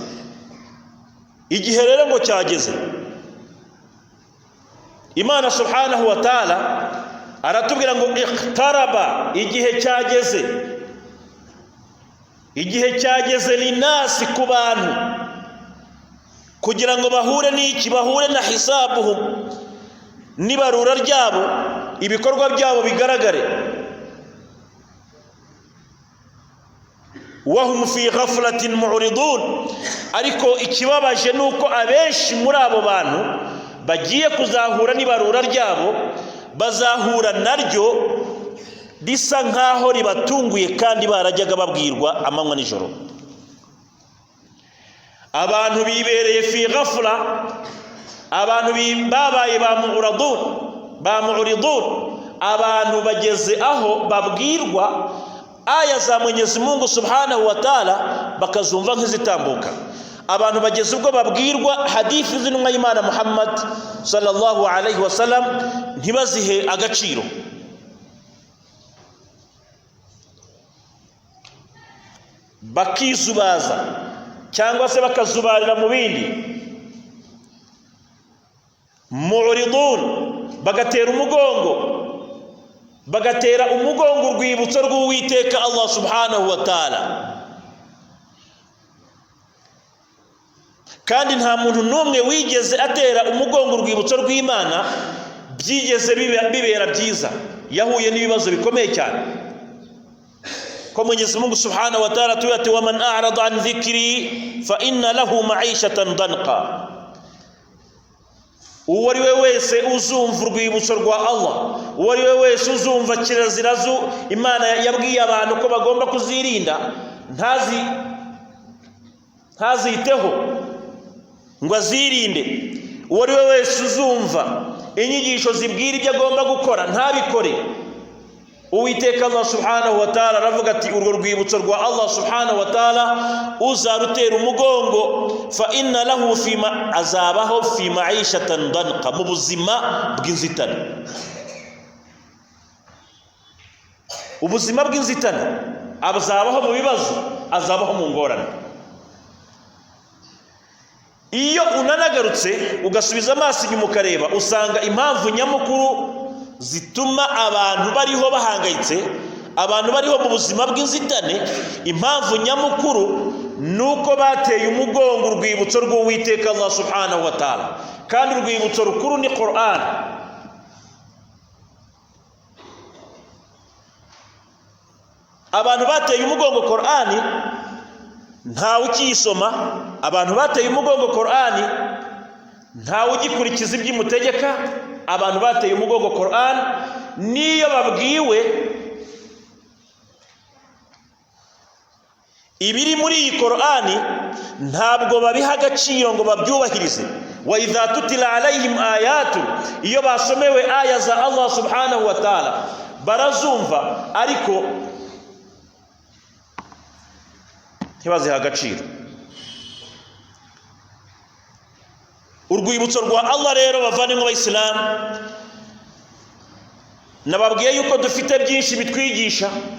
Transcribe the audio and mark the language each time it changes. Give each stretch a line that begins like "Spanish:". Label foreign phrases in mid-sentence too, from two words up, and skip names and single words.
Kinyarwanda: Igihe rero ngo cyageze, Imana
Arabic: سبحانه وتعالى
Kinyarwanda: aratubwira ngo iqtaraba, igihe cyageze. Igihe cyageze linasi, ku bantu, kugira ngo bahure n'iki? Bahure na hisabuhum, nibarura ryabo, ibikorwa byabo bigaragare.
Arabic: وهم في غفلة معرضون.
Kinyarwanda: Ariko ikibabaje nuko abenshi muri abo bantu bagiye kuzahura nibarura ryabo, bazahura naryo risa nkaho ribatunguye kandi barajyaga babwirwa amanywa nijoro. Abantu bibereye
Arabic: في غفلة,
Kinyarwanda: abantu babaye ba mu'ridun, abantu bageze aho babwirwa aya za Mwenyezi Mungu
Arabic: سبحانه وتعالى
Kinyarwanda: bakazumva nk'izitambuka. Abantu bageze ubwo babwirwa hadithi z'intumwa y'Imana Muhammad
Arabic: صلى الله عليه وسلم
Kinyarwanda: ntibazihe agaciro. Bakizubaza cyangwa se bakazubarira mu bindi. Mu'ridun, bagatera umugongo urwibutso rw'Uwiteka Allah
Arabic: سبحانه وتعالى.
Kinyarwanda: Kandi nta muntu n'umwe wigeze atera umugongo urwibutso rw'Imana byigeze bibera byiza. Yahuye n'ibibazo bikomeye cyane. Ko Mwenyezi Mungu
Arabic: سبحانه وتعالى
Kinyarwanda: tuyati
Arabic: ومن أعرض عن ذكري فإن له معيشة ضنكا.
Kinyarwanda: Uwo ari we wese uzumva urwibutso rwa Allah, uwo ari we wese uzumva kirazira Imana yabwiye abantu ko bagomba kuzirinda, ntaziteho ngo azirinde. Uwo ari we wese uzumva inyigisho zibwira ibyo agomba gukora ntabikore, Uwiteka Allah
Arabic: سبحانه وتعالى
Kinyarwanda: aravuga ati urwo rwibutso rwa Allah
Arabic: سبحانه وتعالى
Kinyarwanda: uzarutera umugongo,
Arabic: فإن له
Kinyarwanda: azabaho
Arabic: في معيشة ضنكا,
Kinyarwanda: mu buzima bw'inzitane. Ubuzima bw'inzitane, azabaho mu bibazo, azabaho mu ngorane. Iyo unanagarutse ugasubiza amaso inyuma ukareba, usanga impamvu nyamukuru zituma abantu bariho bahangayitse, abantu bariho mu buzima bw'inzitane, impamvu nyamukuru nuko bateye umugongo urwibutso rw'Uwiteka Allah
Arabic: سبحانه وتعالى.
Kinyarwanda: kandi urwibutso rukuru ni Qur'an. Abantu bateye umugongo Qur'an ntawe ukiyisoma, abantu bateye umugongo Qur'an ntawe ugikurikiza iby'imutegeka, abantu bateye umugongo Qur'an niyo babwiwe ibiri muri iyi Qur'an ntabwo babiha agaciro ngo babyubahirize.
Arabic: وإذا تتلى عليهم آيات,
Kinyarwanda: iyo basomewe aya za Allah
Arabic: سبحانه وتعالى
Kinyarwanda: barazumva ariko ntibaziha agaciro. Urwibutso rwa Allah rero bavandimwe b'Abayisilamu, nababwiye yuko dufite byinshi bitwigisha,